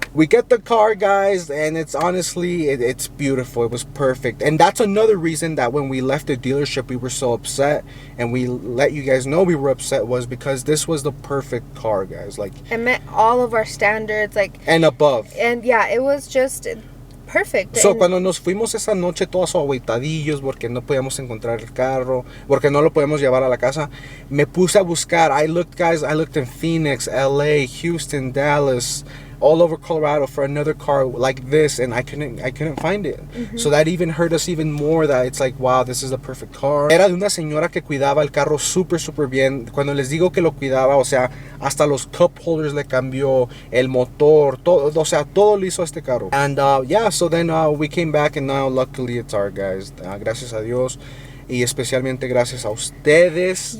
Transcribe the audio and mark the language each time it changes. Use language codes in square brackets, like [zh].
[en] we get the car, guys, and it's honestly, it's beautiful. It was perfect. And that's another reason that when we left the dealership, we were so upset, and we let you guys know we were upset, was because this was the perfect car, guys. Like, it met all of our standards, like, and above. And yeah, it was just perfect. [es] So, cuando nos fuimos esa noche todos agüitadillos porque no podíamos encontrar el carro, porque no lo podíamos llevar a la casa, me puse a buscar. [en] I looked in Phoenix, LA, Houston, Dallas, all over Colorado for another car like this, and I couldn't find it. So that even hurt us even more, that it's like, wow, this is the perfect car. [es] Era de una señora que cuidaba el carro súper bien. Cuando les digo que lo cuidaba, o sea, hasta los cup holders le cambió, el motor, todo, o sea, todo lo hizo este carro. [en] And yeah, so then we came back, and now luckily it's our, guys. [es] Gracias a Dios. Y especialmente gracias a ustedes.